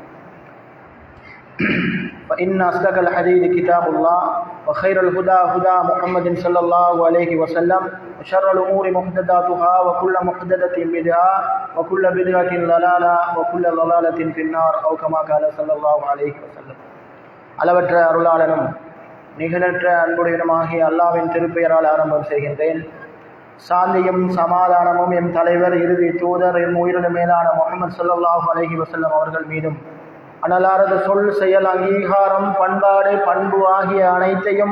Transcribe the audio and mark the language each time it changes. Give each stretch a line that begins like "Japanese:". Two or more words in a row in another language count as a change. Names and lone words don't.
Arabic: فإن أصدق الحديث كتاب الله وخير الهدى هدى محمد صلى الله عليه وسلم وشر الأمور محدثاتها وكل محدثة بدعة وكل بدعة ضلالة وكل ضلالة في النار أو كما قال صلى الله عليه وسلم.
Tamil: அளவற்ற அருளாளனும் நிகழற்ற அன்புடையனுமாகிய அல்லாஹ்வின் திருப்பெயரால் ஆரம்பம் செய்கின்றேன். சாந்தியும் சமாதானமும் எம் தலைவர் இறுதி தூதர் எம் உயிரின மேலான முஹம்மது
Arabic: صلى الله عليه وسلم
Tamil: அவர்கள் மீதும் அனலாரது சொல் செயல் அங்கீகாரம் பண்பாடு பண்பு ஆகிய அனைத்தையும்